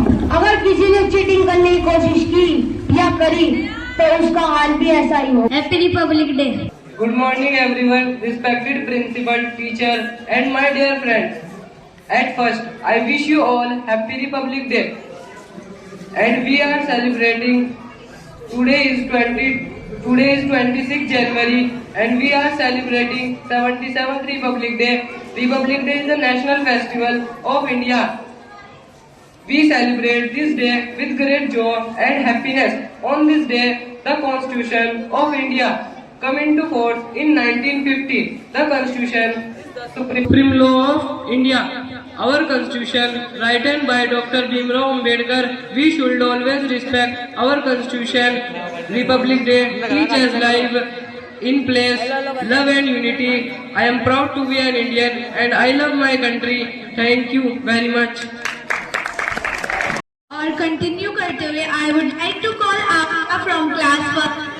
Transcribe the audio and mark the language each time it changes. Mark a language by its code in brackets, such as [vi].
[hi] अगर किसी ने चीटिंग करने की कोशिश की या करी तो उसका हाल भी ऐसा ही हो। [en] Happy republic day. Good morning everyone, respected principal, teacher and my dear friends. At first, I wish you all Happy Republic Day. And we are celebrating Today is 26 January and we are celebrating 77th Republic Day. Republic Day is the national festival of India. We celebrate this day with great joy and happiness. On this day, the Constitution of India come into force in 1950. The Constitution is the supreme law of India. Our Constitution, written by Dr. Bhimrao Ambedkar, we should always respect our Constitution. Republic Day teaches life in place, love and unity. I am proud to be an Indian and I love my country. Thank you very much. [hi] और continue करते हुए [en] I would like to call Afia from class first.